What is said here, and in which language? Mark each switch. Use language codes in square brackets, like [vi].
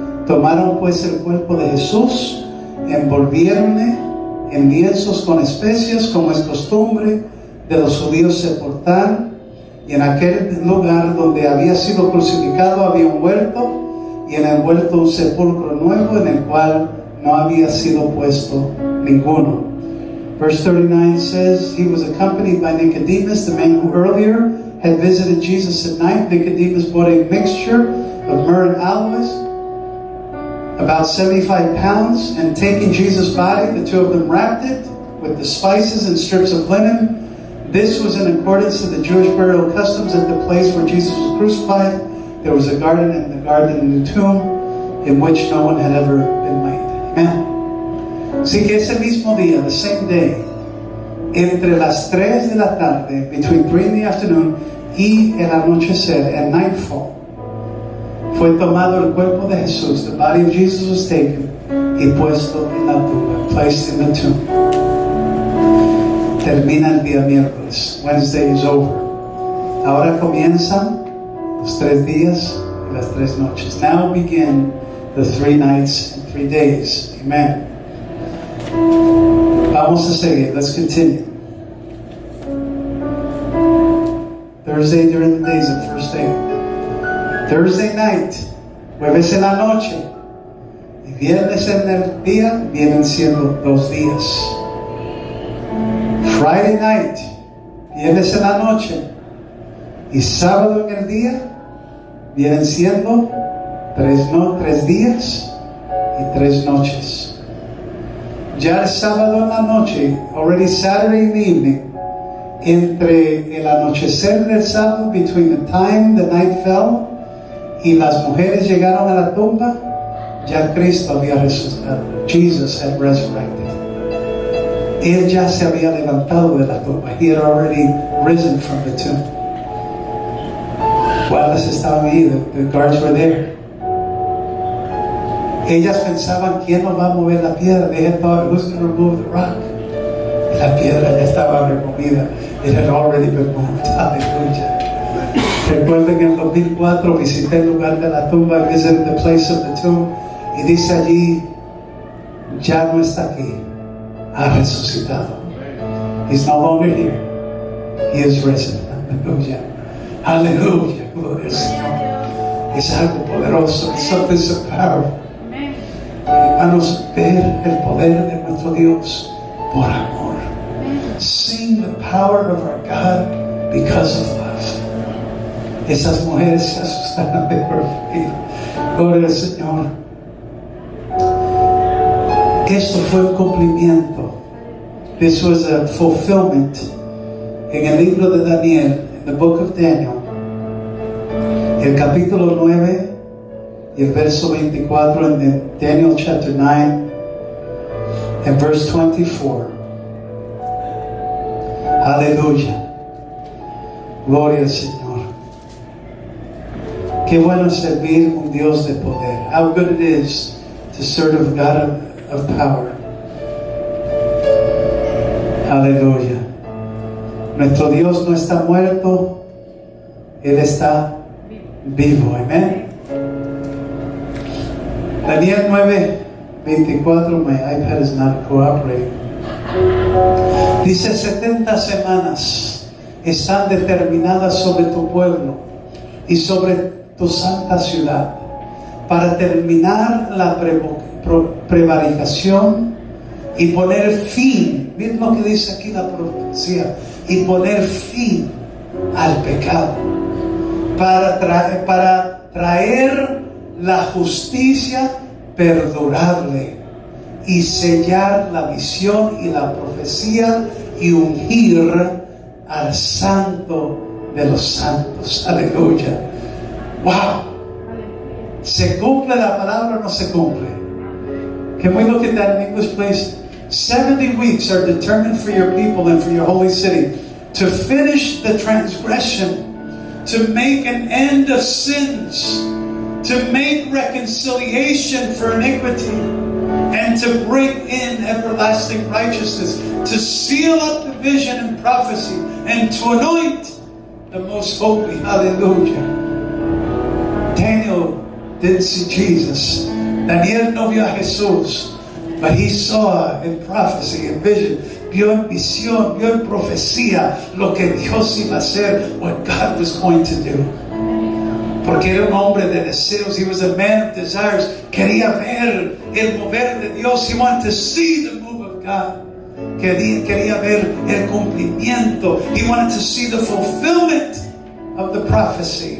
[es] Tomaron pues el cuerpo de Jesús, envolviéronle en lienzos con especias, como es costumbre de los judíos sepultar. Y en aquel lugar donde había sido crucificado había un huerto, y en el huerto un sepulcro nuevo en el cual no había sido puesto ninguno. [en] Verse 39 says, he was accompanied by Nicodemus, the man who earlier had visited Jesus at night. Nicodemus bought a mixture of myrrh and aloes, about 75 pounds, and taking Jesus' body, the two of them wrapped it with the spices and strips of linen. This was in accordance to the Jewish burial customs. At the place where Jesus was crucified, there was a garden, and the garden and the tomb in which no one had ever been laid. [es] Amen. Así que ese mismo día, [en] the same day, [es] entre las 3 de la tarde, [en] between 3 in the afternoon [es] y el anochecer, [en] and nightfall, [es] fue tomado el cuerpo de Jesús, [en] the body of Jesus was taken, [es] y puesto en la tumba, [en] placed in the tomb. [es] Termina el día miércoles. [en] Wednesday is over. [es] Ahora comienzan los 3 días y las 3 noches. [en] Now begin the 3 nights and 3 days. Amen. [es] Vamos a seguir. Let's continue. [en] Thursday during the days of first day. Thursday night, [es] jueves en la noche, y viernes en el día vienen siendo 2 días. [en] Friday night, [es] viernes en la noche, y sábado en el día vienen siendo 3 días y 3 noches. Ya el sábado en la noche, [en] already Saturday evening, [es] entre el anochecer del sábado, [en] between the time the night fell, [es] y las mujeres llegaron a la tumba, ya Cristo había resucitado. [en] Jesus had resurrected. [es] Él ya se había levantado de la tumba. [en] He had already risen from the tomb. [es] Guardas estaban ahí, [en] the guards were there. [es] Ellas pensaban, ¿quién nos va a mover la piedra? [en] They had thought, who's going to remove the rock? [es] Y la piedra ya estaba removida. [en] It had already been moved. [es] Aleluya. Recuerden que en 2004 visité el lugar de la tumba, [en] visited the place of the tomb, [es] y dice allí, ya no está aquí, ha resucitado. [en] He's no longer here. He is risen. [es] Aleluya. Aleluya. Gloria al Señor. Es algo poderoso. [en] It's something so powerful. [es] Hermanos, ver el poder de nuestro Dios por amor. [en] Sing the power of our God because of love. [es] Esas mujeres se asustaron de por vida. Gloria al Señor. Esto fue un cumplimiento. [en] This was a fulfillment. [es] En el libro de Daniel, [en] in the book of Daniel, [es] el capítulo 9 y el verso 24, en [en] Daniel chapter 9 and verse 24. [es] Aleluya. Gloria al Señor. Qué bueno es servir un Dios de poder. [en] How good it is to serve a God of power. [es] Aleluya. Nuestro Dios no está muerto, Él está vivo. Amén. Daniel 9, 24. [en] My iPad is not cooperating. [es] Dice: 70 semanas están determinadas sobre tu pueblo y sobre tu santa ciudad, para terminar la prevaricación y poner fin. Miren lo que dice aquí la profecía: y poner fin al pecado, para traer la justicia perdurable y sellar la visión y la profecía y ungir al santo de los santos. Aleluya. Wow. ¿Se cumple la palabra o no se cumple? [en] Can we look at that in English, please? 70 weeks are determined for your people and for your holy city to finish the transgression, to make an end of sins, to make reconciliation for iniquity, and to bring in everlasting righteousness, to seal up the vision and prophecy, and to anoint the most holy. Hallelujah. Daniel didn't see Jesus. [es] Daniel no vio a Jesús, [en] but he saw in prophecy and vision, [es] vio en visión, vio en profecía lo que Dios iba a hacer, [en] what God was going to do. [es] Porque era un hombre de deseos. [en] He was a man of desires. [es] Quería ver el mover de Dios. [en] He wanted to see the move of God. [es] Quería ver el cumplimiento. [en] He wanted to see the fulfillment of the prophecy.